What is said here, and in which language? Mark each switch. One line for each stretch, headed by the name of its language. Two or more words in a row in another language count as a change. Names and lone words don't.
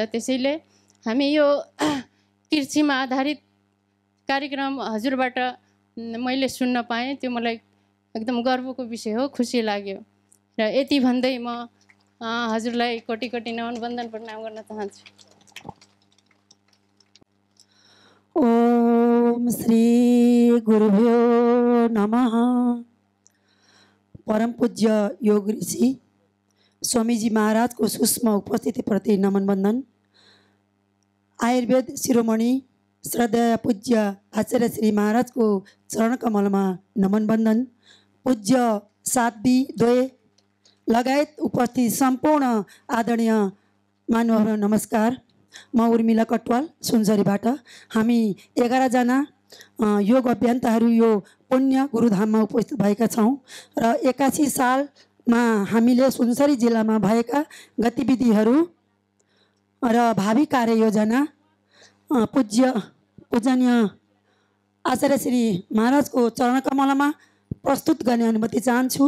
Nepali: त्यसैले हामी यो कृषिमा आधारित कार्यक्रम हजुरबाट मैले सुन्न पाएँ, त्यो मलाई एकदम गर्वको विषय हो, खुसी लाग्यो। र यति भन्दै म हजुरलाई कोटि कोटि नमन वन्दन प्रणाम गर्न चाहन्छु।
Sanskrit: ओम श्री गुरुभ्यो नमः।
Hindi: परम पूज्य योग ऋषि स्वामीजी महाराज को सूक्ष्म उपस्थिति प्रति नमन बंदन। आयुर्वेद शिरोमणि श्रद्धेय पूज्य आचार्य श्री महाराज को चरण कमल में नमन बंदन।
Nepali: पूज्य साध्वी द्वय लगायत उपस्थित संपूर्ण आदरणीय मानवहरू नमस्कार। म उर्मिला कटवाल सुनसरीबाट। हामी 11 जना योग अभ्यन्ताहरू यो पुण्य गुरुधाममा उपस्थित भएका छौँ र 81 सालमा हामीले सुनसरी जिल्लामा भएका गतिविधिहरू र भावी कार्ययोजना पूजनीय आचार्य श्री महाराजको चरणकमलमा प्रस्तुत गर्ने अनुमति चाहन्छु।